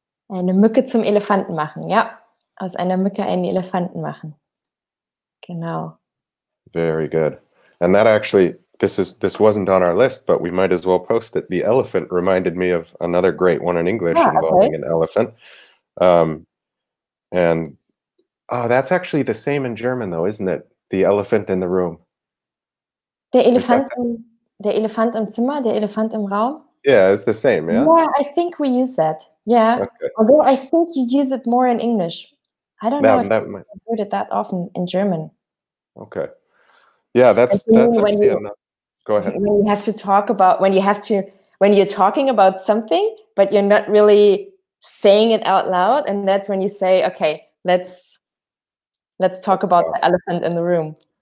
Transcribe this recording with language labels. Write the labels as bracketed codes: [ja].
[de] Eine Mücke zum Elefanten machen. Ja, aus einer Mücke einen Elefanten machen. Genau. [en] Very good. And that actually, this wasn't on our list, but we might as well post it. The elephant reminded me of another great one in English involving an elephant. And oh, that's actually the same in German, though, isn't it? The elephant in the room. [de] Der Elefant im Zimmer, der Elefant im Raum. [en] Yeah, it's the same, yeah? Yeah, I think we use that. Yeah. Okay. Although I think you use it more in English. I don't know if That I've heard it that often in German. Okay. Yeah, that's actually enough. Go ahead. When you have to talk about, when you're talking about something, but you're not really saying it out loud, and that's when you say, okay, let's talk about the elephant in the room.